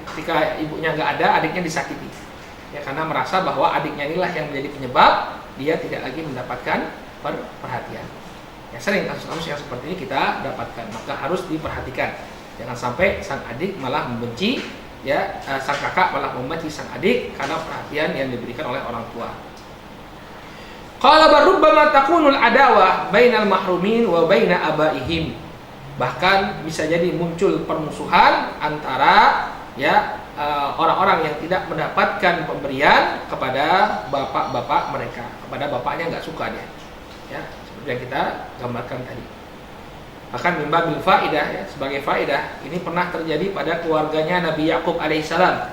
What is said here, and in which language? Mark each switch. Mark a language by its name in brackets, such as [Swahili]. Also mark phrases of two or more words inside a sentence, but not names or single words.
[Indonesian] Ketika ibunya nggak ada, adiknya disakiti. Ya, karena merasa bahwa adiknya inilah yang menjadi penyebab dia tidak lagi mendapatkan perhatian. Ya, sering kasus-kasus yang seperti ini kita dapatkan, maka harus diperhatikan. Jangan sampai sang adik malah membenci, ya, sang kakak malah membenci sang adik karena perhatian yang diberikan oleh orang tua. [Arabic] قال بل ربما تكون العداوة بين المحرومين وبين آبائهم. [Indonesian] Bahkan bisa jadi muncul permusuhan antara ya orang-orang yang tidak mendapatkan pemberian kepada bapak-bapak mereka, kepada bapaknya nggak suka dia. Ya, seperti yang kita gambarkan tadi. Bahkan [Arabic] من باب الفائدة, [Indonesian] ya, sebagai faidah, ini pernah terjadi pada keluarganya Nabi Yakub alaihissalam.